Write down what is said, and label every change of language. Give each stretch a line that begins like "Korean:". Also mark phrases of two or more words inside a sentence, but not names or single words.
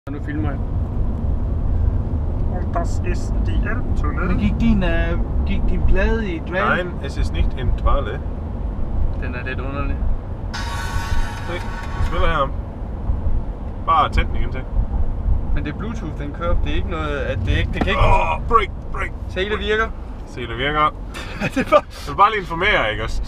Danish: Nu filmer jeg.
German: Und das ist die Elbtunnel.
Danish: Men gik din plade i dvale?
German: Nein, es ist nicht in Dvale.
Danish: Den er lidt underlig. Se, den spiller herom. Bare tænd den igen til. Men det er Bluetooth, den kører. Det er ikke noget, at det kan ikke... Break. Sele virker. Sele virker. Det var... Jeg vil bare lige informere, ikke også?